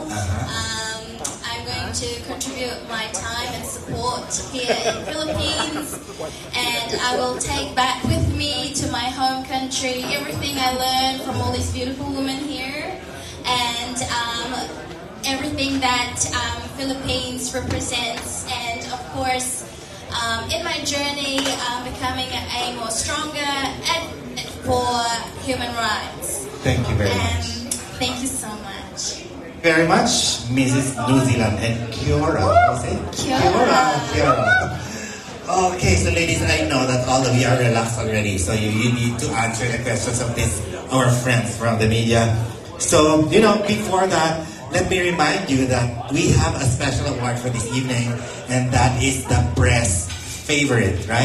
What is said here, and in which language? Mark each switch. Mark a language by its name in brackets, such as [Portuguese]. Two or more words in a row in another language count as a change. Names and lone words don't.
[English] I'm going to contribute my time and support here in Philippines, and I will take back with me to my home country everything I learned from all these beautiful women here, and everything that Philippines represents, and of course in my journey becoming a more stronger advocate for human rights. Thank you very much. Thank you so much. Very much, Mrs. New Zealand, and [Māori] Kia ora. Kia ora. Kia ora. [English] Okay, so ladies, I know that all of you are relaxed already, so you need to answer the questions of our friends from the media. So, before that, let me remind you that we have a special award for this evening, and that is the press favorite, right?